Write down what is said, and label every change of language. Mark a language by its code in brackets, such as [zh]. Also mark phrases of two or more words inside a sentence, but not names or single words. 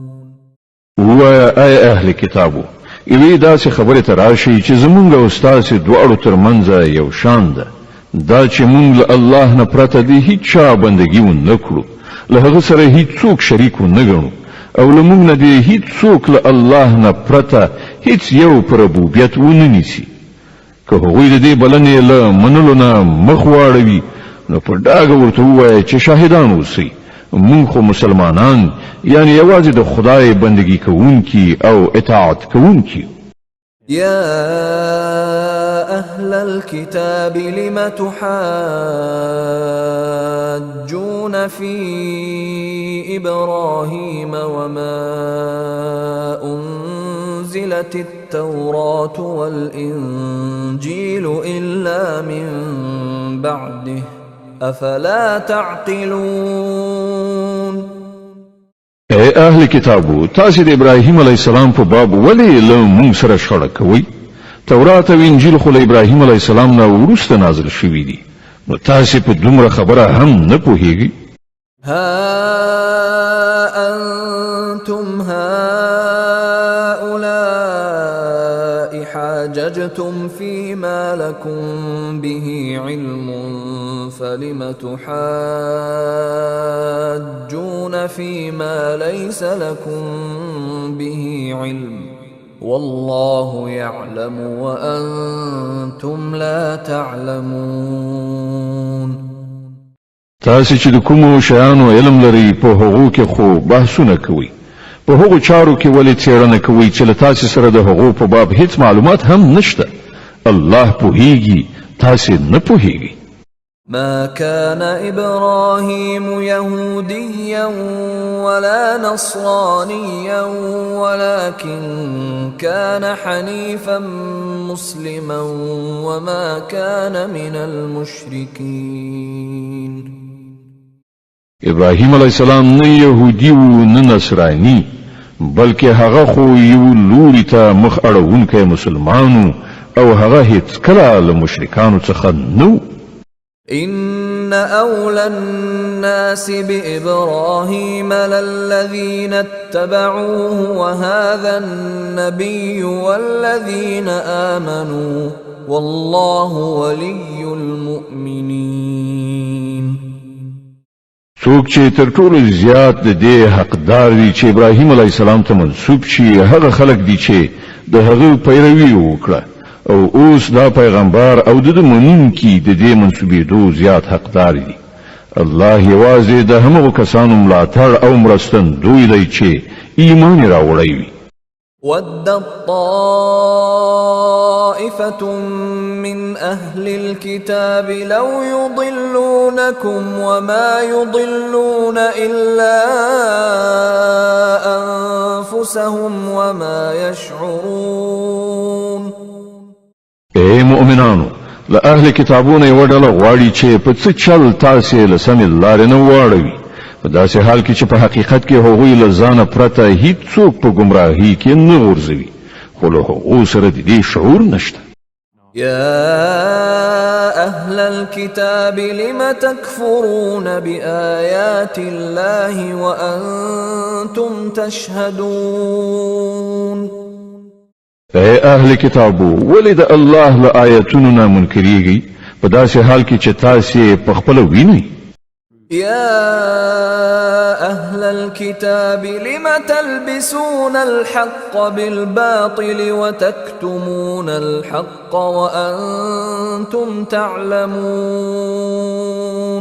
[ar] وأي أهل كتابه [ps] یوې داسې خبرې ته راشي چې زمونږ او ستاسې دواړو ترمنځ یو شان ده دا چې مونږ له الله نه پرته د هیڅ چا بندګي ونه کړو له هغه سره هیڅوک شریک ونه ګڼو او له مونږ نه د هیڅوک له الله نه پرته هیڅ یو په ربوبیت ونه نیسي. که هغوی د دې بلنې له منلو نه مخ واړوي نو په ډاګه ورته ووایه چې شاهدان اوسئ مونږ خو مسلمانان یعنی یوازې د خدای بندگی کوونکي او اطاعت کوونکي. [ar] يا أهل الكتاب لم تحاجون في إبراهيم وما أنزلت التوراة والإنجيل إلا من بعده أفلا تعقلون. [ps] اے اهل کتابو تاسې د ابراهیم [ar] علیه السلام [ps] په باب ولې له موږ سره شخړه کوئ؟ تورات او انجیل خو له ابراهیم [ar] علیه السلام [ps] نه وروسته نازل شوي دي نو تاسې په دومره خبره هم نه پوهیږئ؟ [ar] ها أنتم هؤلاء حاججتم فيما لكم به علم فلم تحاجون فيما ليس لكم به علم والله يعلم وأنتم لا تعلمون. [ps] تاسې چې د کومو شیانو علم لري په هغو کې خو بحثونه کوئ په هغو چارو کې ولې څېړنه کوئ چې له تاسې سره د هغو په باب هیڅ معلومات هم نشته. الله پوهیږي تاسې نه پوهیږئ. [ar] ما كان إبراهيم يهوديا ولا نصرانيا ولكن كان حنيفا مسلما وما كان من المشركين. [ps] ابراهیم [ar] علیه السلام [ps] نه يهودي و نه نصراني بلکې هغه خو یو لوري ته مخ اړوونکی مسلمانو او هغه هیڅ کله له مشرکانو څخه نو. [ar] إن أولى الناس بإبراهيم للذين اتبعوه وهذا النبي والذين آمنوا والله ولي المؤمنين. [ps] څوک چې تر ټولو زیات د دې حقدار دي چې ابراهیم [ar] علیه السلام [ps] ته منسوب شي هغه خلک دي چې د هغه پیروي وکړه او اوس دا پیغمبر او د منونکي د دې منسوبېدو زیات حقدار دي. الله یوازې د همغو کسانو ملاتړ او مرستندوی دی چې ایمان راوړی وي. [ar] ودت طائفة من أهل الكتاب لو يضلونكم وما يضلون إلا أنفسهم وما يشعرون. [ps] اے مؤمنانو، له اهل کتابونه یو ډله غواړي چې په څه چل تاسې له سمې لارې نه واړوي، په داسې حال کې چې په حقیقت کې هغوی له ځانه پرته هیڅوک په ګمراهۍ کې نه غورځوي، خو له هغو سره د دې شعور نشته. [ar] يا أهل الكتاب لم تكفرون بآيات الله وأنتم تشهدون. [ps] اے اهل کتابو، ولې د الله له آیتونو نه منکریږئ په داسې حال کې چې تاسې په خپله وینئ؟ [ar] يا أهل الكتاب لم تلبسون الحق بالباطل وتكتمون الحق وأنتم تعلمون.